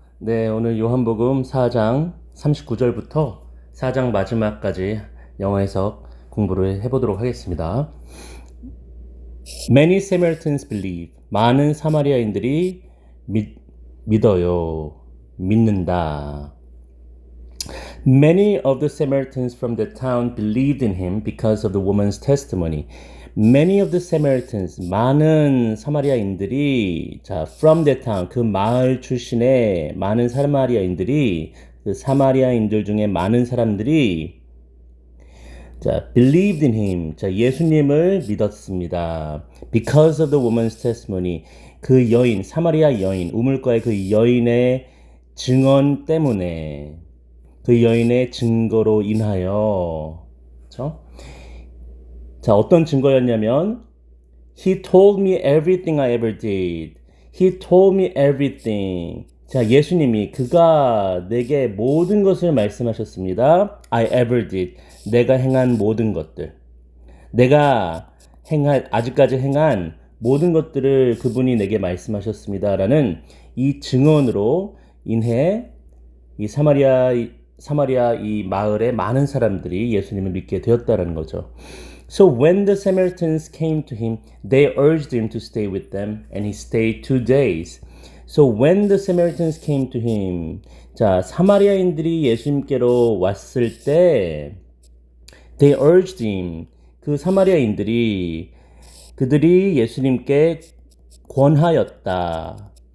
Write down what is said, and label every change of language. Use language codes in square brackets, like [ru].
[ko] 네, 오늘 요한복음 4장 39절부터 4장 마지막까지 영어 해석 공부를 해보도록 하겠습니다. [en] Many Samaritans believe. [ko] 많은 사마리아인들이 믿어요. 믿는다. [en] Many of the Samaritans from the town believed in him because of the woman's testimony. Many of the Samaritans, [ko] 많은 사마리아인들이, [en] from the town, [ko] 그 마을 출신의 많은 사마리아인들이, 그 사마리아인들 중에 많은 사람들이, [en] believed in him, [ko] 예수님을 믿었습니다. [en] Because of the woman's testimony, [ko] 그 여인, 사마리아 여인, 우물가의 그 여인의 증언 때문에, 그 여인의 증거로 인하여, 그렇죠? 자, 어떤 증거였냐면 [en] He told me everything I ever did. He told me everything. [ko] 자, 예수님이 그가 내게 모든 것을 말씀하셨습니다. [en] I ever did. [ko] 내가 행한 모든 것들. 내가 아직까지 행한 모든 것들을 그분이 내게 말씀하셨습니다. 라는 이 증언으로 인해 이 사마리아 이 마을의 많은 사람들이 예수님을 믿게 되었다는 거죠. [en] So when the Samaritans came to him, they urged him to stay with them, and he stayed 2 days. So when the Samaritans came to him, [ko] 자, 사마리아인들이 예수님께로 왔을 때, [en] they urged him, [ko] 그 사마리아인들이 그들이 예수님께 권하였다.